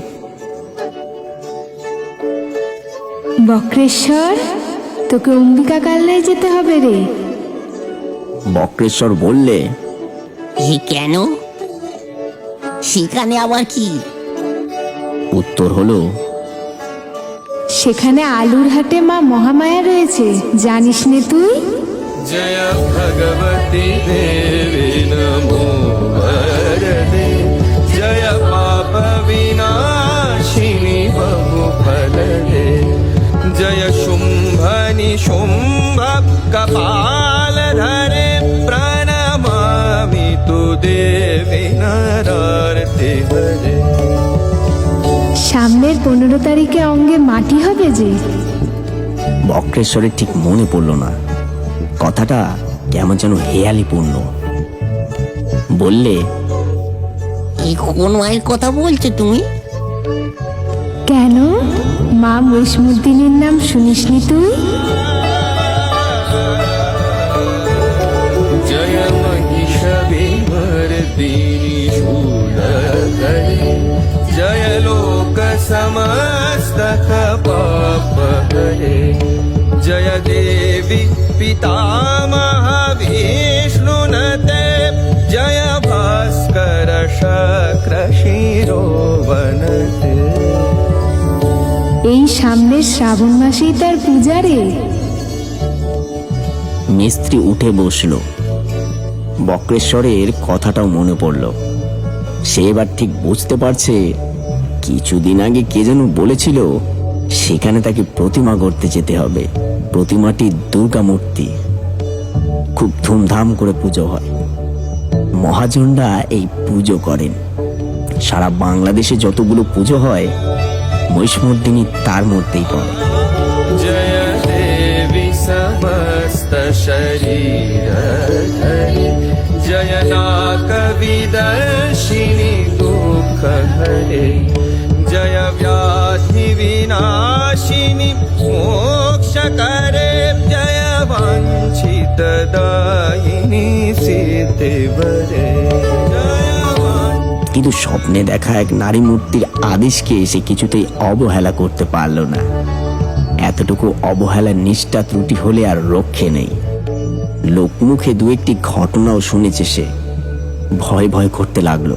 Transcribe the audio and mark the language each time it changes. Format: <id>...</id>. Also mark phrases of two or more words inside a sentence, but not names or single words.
<bn>বক্রেশ্বর, তোকে অম্বিকা কালনায় যেতে হবে রে। বক্রেশ্বর বললে, কেন? সেখানে আবার কি? উত্তর হলো, সেখানে আলুর হাটে মা মহামায়া রয়েছে, জানিস নে তুই?</bn> <sa>जय भगवती देवी नमो वरदे। जय पाप विनाशिनी बहु फलदे। जय शुंभनि शुंभ कपाल धरे। प्रणमामि तु देवी नरार्ति हरे।</sa> <bn>সামনের 15 তারিখে অঙ্গে মাটি হবে যে। বক্রেশ্বরের ঠিক মনে পড়ল না। কথাটা কেমন যেন হেয়ালিপূর্ণ। বললে, এই কোন মায়ের কথা বলছো তুমি? কেন, মা মহিষমর্দিনীর নাম শুনিসনি তুই?</bn> <sa>जय महिषविमर्दिनी शूलधरे। जय लोक समस्तक पाप हरे। जय देवी पितामह विष्णुनते। जय भास्कर शक्र शिरोवनते।</sa> <bn>এই সামনের শ্রাবণ মাসেই তার পূজা রে। মিস্ত্রি উঠে বসলো। বক্রেশ্বরের কথাটাও মনে পড়ল। সে এবার ঠিক বুঝতে পারছে, কিছুদিন আগে কে যেন বলেছিল সেখানে তাকে প্রতিমা গড়তে যেতে হবে। প্রতিমাটি দুর্গা মূর্তি। খুব ধুমধাম করে পুজো হয়। মহাজনরা এই পুজো করেন। সারা বাংলাদেশে যতগুলো পুজো হয়, মহিষমর্দিনী তার মধ্যেই পড়ে।</bn> <sa>जय देवी समस्त शरीर धरे। जय नाक विदर्शिनी दुःख हरे। जय व्याधि विनाशिनी मोक्ष करे। जय वाञ्छित दायिनी सिद्धि वरे। जय</sa> <bn>কিন্তু স্বপ্নে দেখা এক নারী মূর্তির আদেশকে সে কিছুতেই অবহেলা করতে পারল না। এতটুকু অবহেলার নিষ্ঠা ত্রুটি হলে আর রক্ষে নেই। লোকমুখে দু একটি ঘটনাও শুনেছে সে। ভয় ভয় করতে লাগলো।</bn>